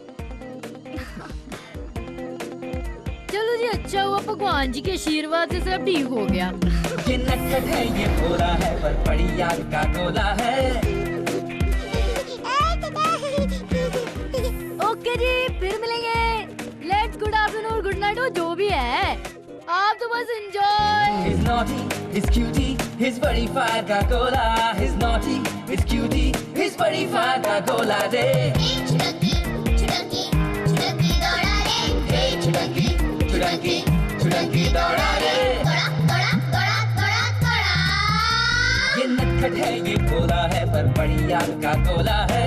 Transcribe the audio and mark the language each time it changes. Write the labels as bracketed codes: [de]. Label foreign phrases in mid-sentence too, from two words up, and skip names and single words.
[hi] चलो जी, अच्छा हुआ भगवान जी के आशीर्वाद से सब ठीक हो गया। ये नटखट है, ये भोला है, पर बड़ी याद का गोला है। ओके जी, फिर मिलेंगे। [en] Let's good afternoon, good night, [hi] जो भी है, आप तो बस एंजॉय। [en] He's naughty, he's cutie, he's [hi] बड़ी फायर का गोला। [en] He's naughty, he's cutie, he's [hi] बड़ी फायर का गोला रे। छुटंकी छुटंकी छुटंकी दौड़ा रे। छुटंकी छुटंकी छुटंकी दौड़ा रे। दौड़ा दौड़ा दौड़ा दौड़ा दौड़ा। ये नटखट है, ये भोला है, पर बड़ी याद का गोला है।